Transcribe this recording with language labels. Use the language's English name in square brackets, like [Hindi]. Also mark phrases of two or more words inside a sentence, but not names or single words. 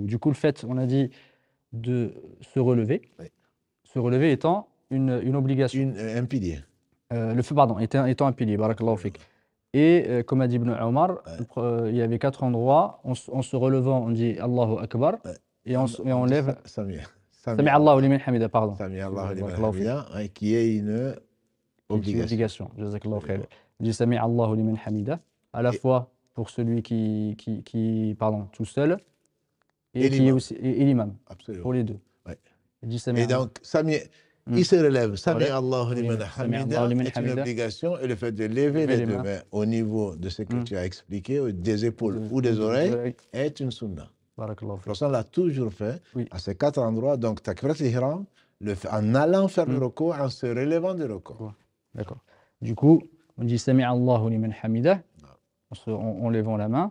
[French] Du coup, le fait, on a dit, de se relever, se relever étant une obligation. Un pilier. Étant un pilier, [Arabic] بارك الله فيك. [French] Et comme a dit Ibn Omar, il y avait 4 endroits, en se relevant, on dit [Arabic] الله أكبر, [French] et on lève [Arabic] سمع الله لمن حمده, [French] pardon. [Arabic] سمع الله لمن حمده, [French] qui est une obligation. [Arabic] جزاك الله خير. [French] On dit [Arabic] سمع الله لمن حمده, [French] à la fois pour celui qui tout seul, et l'imam. Absolument. Pour les deux. Et donc, il se relève. [Arabic] سمع الله لمن حمده [French] est une obligation et le fait de lever les deux mains au niveau de ce que tu as expliqué, des épaules ou des oreilles, est une sunna. Barakallahu Le fik. prophète l'a toujours fait Oui. à ces 4 endroits. Donc, [Arabic] تكبيرة الإحرام, [French] en allant faire le Mm. recours, en se relevant du recours. Ouais. D'accord. Du coup, on dit [Arabic] سمع الله لمن حمده [French] en levant la main.